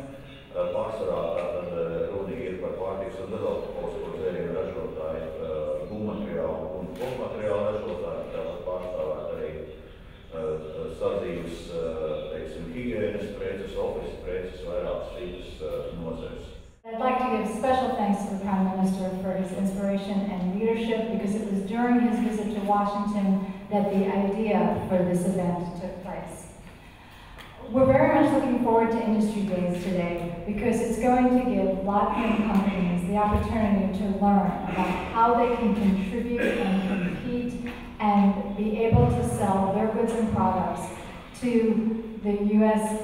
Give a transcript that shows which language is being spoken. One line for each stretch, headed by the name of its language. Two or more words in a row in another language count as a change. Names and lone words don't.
Latvian: Pārsvarā tātad runa ir par pārtikas un bezalkoholisko dzērienu ražotāju, būvmateriālu un kokmateriālu ražotāju, tāpat pārstāvēt arī sadzīves, teiksim, higienas preces, office preces, vairākas citas nozares.
English: I'd like to give special thanks to the Prime Minister for his inspiration and leadership, because it was during his visit to Washington that the idea for this event took place. We're very much looking forward to Industry Days today, because it's going to give Latvian companies the opportunity to learn about how they can contribute and compete and be able to sell their goods and products to the U.S.